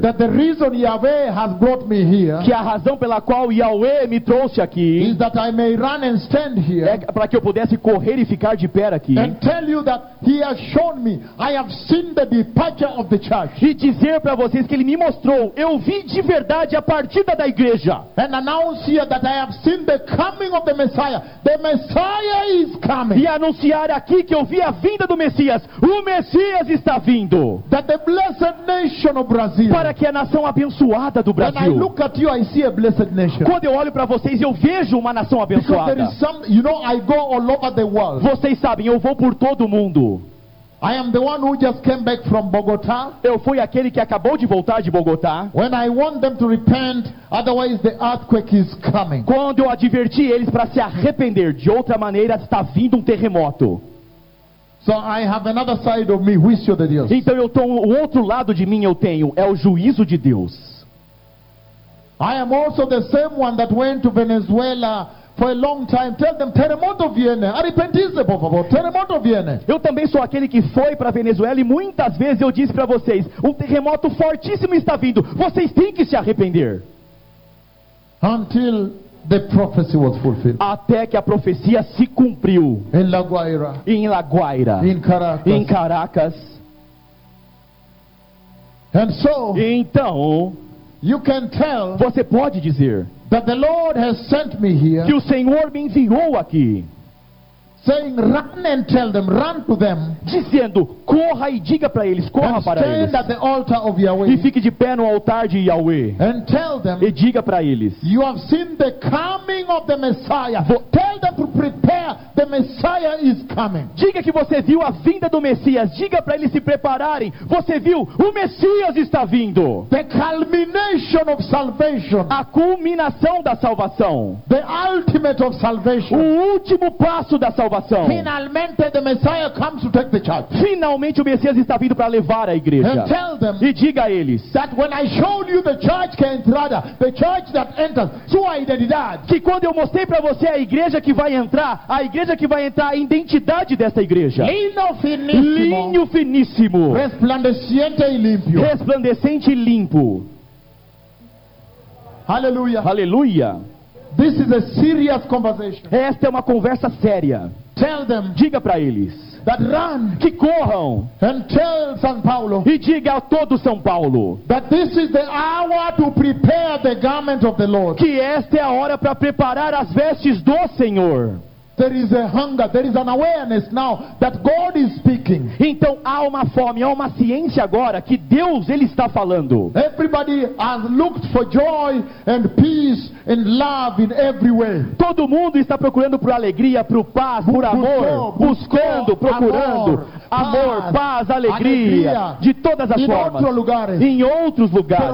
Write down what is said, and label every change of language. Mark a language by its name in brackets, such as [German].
[English] that the reason Yahweh has brought me here, [Portuguese] que a razão pela qual Yahweh me trouxe aqui, [English] is that I may run and stand here, [Portuguese] é para que eu pudesse correr e ficar de pé aqui, [English] and tell you that he has shown me, I have seen the departure of the church, [Portuguese] e dizer para vocês que ele me mostrou, eu vi de verdade a partida da igreja, [English] and announce here that I have seen the coming of the Messiah, the Messiah is coming, [Portuguese] e anunciar aqui que eu vi a vinda do Messias, o Messias está vindo. [English] That the blessed nation of Brazil, [Portuguese] para que a nação abençoada do Brasil. [English] When I look at you, I see a blessed nation. [Portuguese] Quando eu olho para vocês, eu vejo uma nação abençoada. [English] Because there is some, you know, I go all over the world. [Portuguese] Vocês sabem, eu vou por todo o mundo. [English] I am the one who just came back from Bogotá. [Portuguese] Eu fui aquele que acabou de voltar de Bogotá. [English] When I want them to repent, otherwise the earthquake is coming. [Portuguese] Quando eu adverti eles para se arrepender, de outra maneira está vindo um terremoto. [English] So I have another side of me, juicio de Deus. [Portuguese] Então eu tenho o outro lado de mim, eu tenho é o juízo de Deus. [English] I am also the same one that went to Venezuela for a long time. [Spanish] Tell them terremoto viene. Arrepentir-se, por favor. Terremoto viene. [Portuguese] Eu também sou aquele que foi para Venezuela e muitas vezes eu disse para vocês, um terremoto fortíssimo está vindo. Vocês têm que se arrepender. [English] Until the prophecy was fulfilled. [Portuguese] Até que a profecia se cumpriu. [English] In La Guaira. [Portuguese] Em La Guaira. [English] In Caracas. In Caracas. And so, [Portuguese] então, [English] you can tell, [Portuguese] você pode dizer, [English] that the Lord has sent me here, [Portuguese] que o Senhor me enviou aqui, [English] saying, run and tell them, run to them, [Portuguese] dizendo, corra e diga para eles, corra para eles, [English] stand at the altar of Yahweh, [Portuguese] e fique de pé no altar de Yahweh, [English] and tell them, [Portuguese] e diga para eles, [English] you have seen the coming of the Messiah, tell them to prepare, the Messiah is coming, [Portuguese] diga que você viu a vinda do Messias, diga para eles se prepararem, você viu, o Messias está vindo, [English] the culmination of salvation, [Portuguese] a culminação da salvação, [English] the ultimate of salvation, [Portuguese] o último passo da salvação. [English] Finalmente, the Messiah comes to take the church. [Portuguese] Finalmente o Messias está vindo para levar a igreja. [English] And tell them, [Portuguese] e diga a eles, [English] that when I showed you the church que entrada, the church that enters, sua identidade, [Portuguese] que quando eu mostrei para você a igreja que vai entrar, a igreja que vai entrar, a identidade dessa igreja. Lino finíssimo. Linho finíssimo. Resplandecente e limpo. Resplandecente e limpo. Aleluia. Aleluia. [English] This is a serious conversation. [Portuguese] Esta é uma conversa séria. [English] Tell them, [Portuguese] diga para eles, [English] that run, [Portuguese] que corram, [English] and tell São Paulo, [Portuguese] e diga a todo São Paulo, [English] that this is the hour to prepare the garment of the Lord, [Portuguese] que esta é a hora para preparar as vestes do Senhor. [English] There is a hunger, there is an awareness now that God is speaking. [Portuguese] Então há uma fome, há uma ciência agora que Deus ele está falando. [English] Everybody has looked for joy and peace and love in every way. [Portuguese] Todo mundo está procurando por alegria, por paz, por amor, buscando, procurando amor, paz, alegria de todas as formas. Em outros lugares.